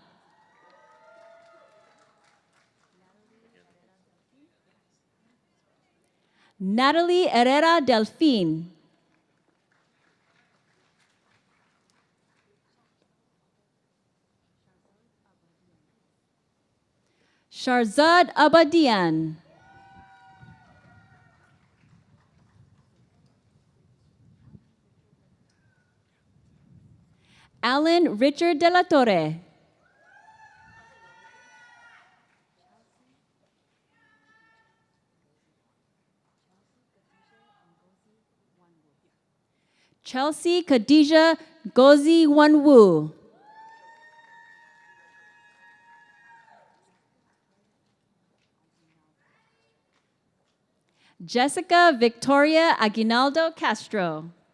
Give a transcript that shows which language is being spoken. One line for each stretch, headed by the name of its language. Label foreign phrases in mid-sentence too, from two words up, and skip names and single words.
Spanish: Natalie Herrera Delfin. Sharzad Abadian. Alan Richard de la Torre. Chelsea Khadija Gozi Wanwu. Jessica Victoria Aguinaldo Castro.